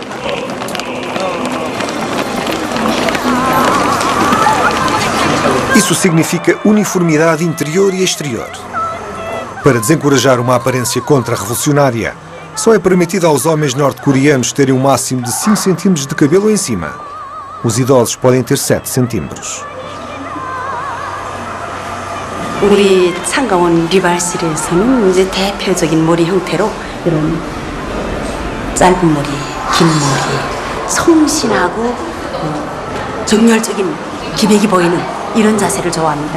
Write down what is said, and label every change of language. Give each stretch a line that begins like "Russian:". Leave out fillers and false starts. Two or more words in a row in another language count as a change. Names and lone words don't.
Portuguese: Isso significa uniformidade interior e exterior. Para desencorajar uma aparência contra-revolucionária, só é permitido aos homens norte-coreanos terem um máximo de 5 centímetros de cabelo em cima. Os idosos podem ter 7 centímetros.
Korean: 우리 창가원 리발실에서는 이제 대표적인 머리 형태로 이런 짧은 머리, 긴 머리, 성실하고 정열적인 기백이 보이는 이런 자세를 좋아합니다.